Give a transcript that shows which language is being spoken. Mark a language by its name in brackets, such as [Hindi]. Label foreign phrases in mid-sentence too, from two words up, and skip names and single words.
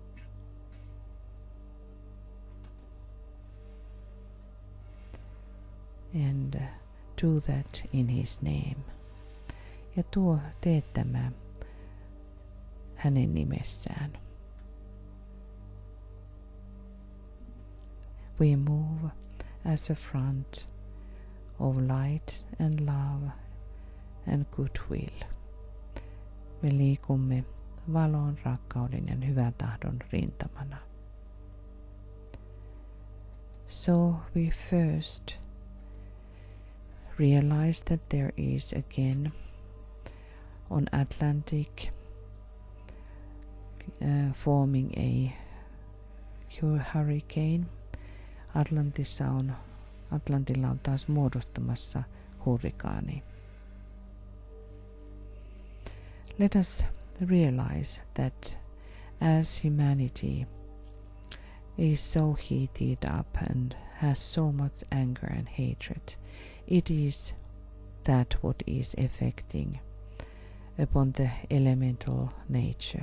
[English] And do that in his name. [Finnish] Ja tee tämä hänen nimessään. [English] We move as a front of light and love and goodwill. [Finnish] Me liikumme valon, rakkauden ja hyvän tahdon rintamana. [English] So we first realize that there is again on Atlantic forming a hurricane. [Finnish] Atlantilla on taas muodostumassa hurrikaani. [English] Let us realize that as humanity is so heated up and has so much anger and hatred, it is that what is affecting upon the elemental nature.